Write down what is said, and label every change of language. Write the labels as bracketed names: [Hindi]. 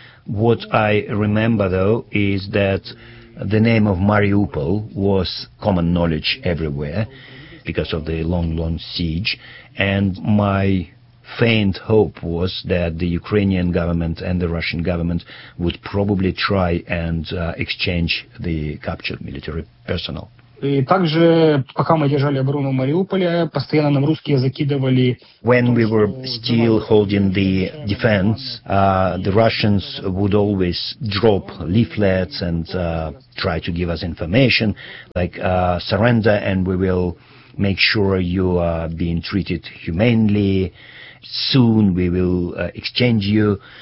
[English] What I remember though is that the name of Mariupol was common knowledge everywhere because of the long siege, and my faint hope was that the Ukrainian government and the Russian government would probably try and exchange the captured military personnel. [Russian] И также, пока мы держали оборону в Мариуполе, постоянно нам русские закидывали... [English] When we were still holding the defense, the Russians would always drop leaflets and try to give us information, like surrender and we will make sure you are being treated humanely, soon we will exchange you.